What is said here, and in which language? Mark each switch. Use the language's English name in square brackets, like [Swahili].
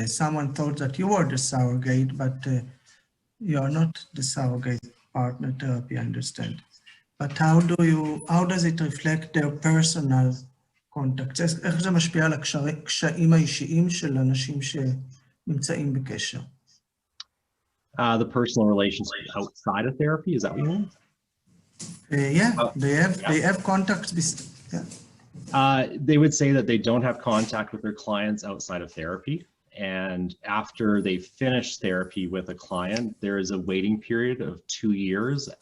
[English] Someone thought that you were the surrogate, but you are not the surrogate partner therapy, I understand. But how does it reflect their personal contacts? [Hebrew] איך זה משפיע על הקשיים האישיים של אנשים שנמצאים בקשר? [English] The personal relationship outside of therapy, is that what you mean? Yeah, they have contacts. Yeah. They would say that they don't have contact with their clients outside of therapy, And after they finish therapy with a client, there is a waiting period of 2 years.